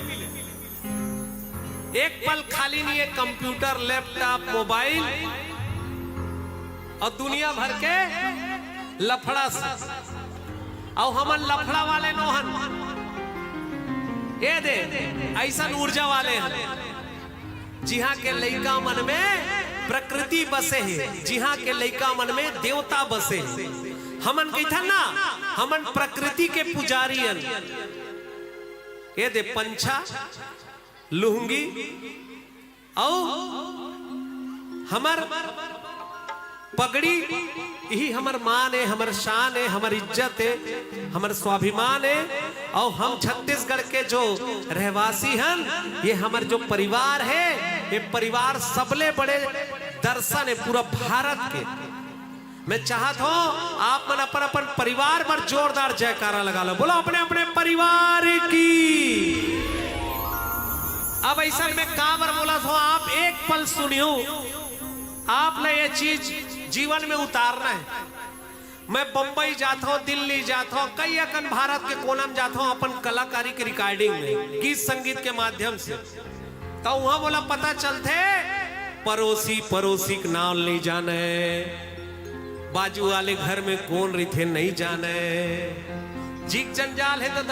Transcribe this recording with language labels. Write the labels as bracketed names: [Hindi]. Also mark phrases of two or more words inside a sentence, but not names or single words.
[Chhattisgarhi] एक पल खाली नहीं है [English] computer laptop mobile [Chhattisgarhi] और दुनिया भर के लफड़ा से और हमन लफड़ा वाले नोहन ये दे ऐसा ऊर्जा वाले हैं जिहा के लइका मन में प्रकृति बसे है जिहा के लइका मन में देवता बसे है। हमन कही ना हमन प्रकृति के पुजारी ये दे पंछा लुंगी और हमर पगड़ी यही हमर मान है हमर शान है हमर इज्जत है हमर स्वाभिमान है। और हम छत्तीसगढ़ के जो रहवासी हैं ये हमर जो परिवार है ये परिवार सबले बड़े दर्शन है पूरा भारत के। मैं चाहत हूं आप मन अपन अपन परिवार पर जोरदार जयकारा लगा लो बोलो अपने अपने परिवार की। अब ऐसा में काबर बोला था आप एक पल सुनियो आपने ये चीज जीवन में उतारना है। मैं बंबई जाता हूँ दिल्ली जाता हूँ कई अकन भारत के कोना में जाता हूँ अपन कलाकारी की रिकॉर्डिंग में गीत संगीत के माध्यम से तो वहां बोला पता चलते पड़ोसी पड़ोसी के नाम नहीं जाने बाजू वाले घर में कौन रिथे नहीं जाने जीक जंजाल है दादा।